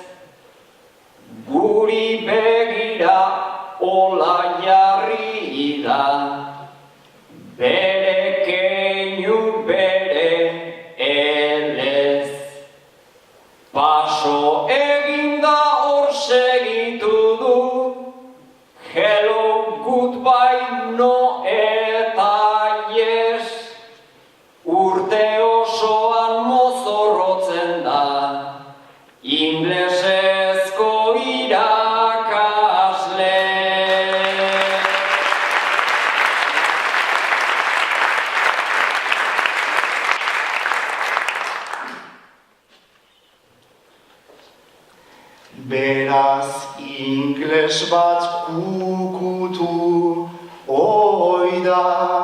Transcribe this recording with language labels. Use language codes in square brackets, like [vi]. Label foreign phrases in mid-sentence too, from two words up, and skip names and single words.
[eu] guri begira ola jarri da, bere keinu bere elez. Paso eginda hor segitu du, [en] hello, goodbye, no eta yes. [eu] Urte osoan mozorrotzen da, inglesezko irakasle. Beraz ingles bat kukutu oida,